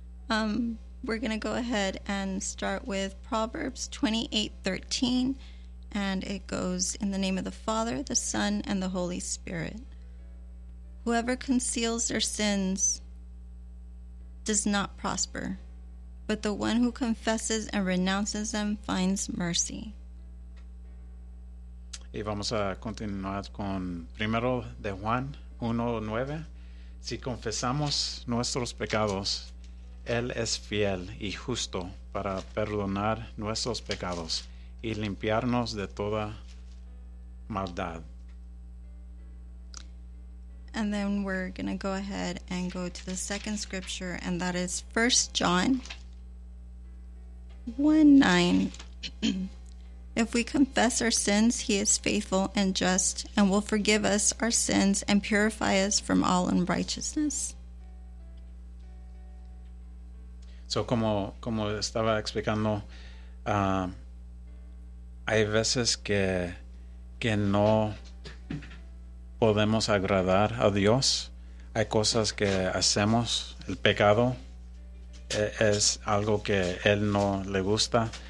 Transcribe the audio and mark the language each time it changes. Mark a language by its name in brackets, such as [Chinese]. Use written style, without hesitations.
[English] We're going to go ahead and start with Proverbs 28:13, and it goes, in the name of the Father, the Son, and the Holy Spirit. Whoever conceals their sins does not prosper, but the one who confesses and renounces them finds mercy. [Spanish] Y vamos a continuar con primero de Juan 1:9. Si confesamos nuestros pecados, Él es fiel y justo para perdonar nuestros pecados y limpiarnos de toda maldad. [English] And then we're going to go ahead and go to the second scripture, and that is 1 John 1:9. If we confess our sins, he is faithful and just and will forgive us our sins and purify us from all unrighteousness. [Spanish] So como estaba explicando, hay veces que no podemos agradar a Dios. Hay cosas que hacemos, el pecado es algo que Él no le gusta.